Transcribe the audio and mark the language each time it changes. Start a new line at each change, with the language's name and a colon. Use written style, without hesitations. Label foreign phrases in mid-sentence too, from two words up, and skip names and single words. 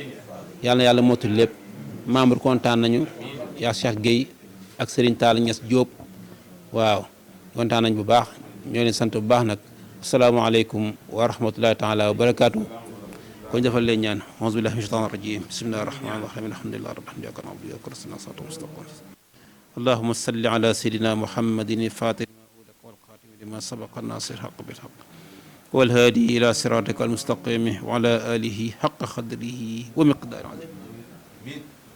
Wolof: na yàlla motul lépp membre kontaan nañu yaa Cheikh Gueye ak Serigne Tall Niass Diop waaw kontaan nañ bu baax ñoo leen sant bu baax nag
Arabic: السلام عليكم ورحمة الله تعالى وبركاته
Wolof: kon defal leen ñaan
Arabic: أعوذ بالله من الشيطان الرجيم بسم الله الرحمن الرحيم الحمد لله رب العالمين إياك نعبد وإياك نستعين الصراط المستقيم اللهم صل على سيدنا محمد الفاتح والخاتم لما سبق ناصر الحق بالحق والهادي إلى صراطك المستقيم وعلى آله حق قدره ومقداره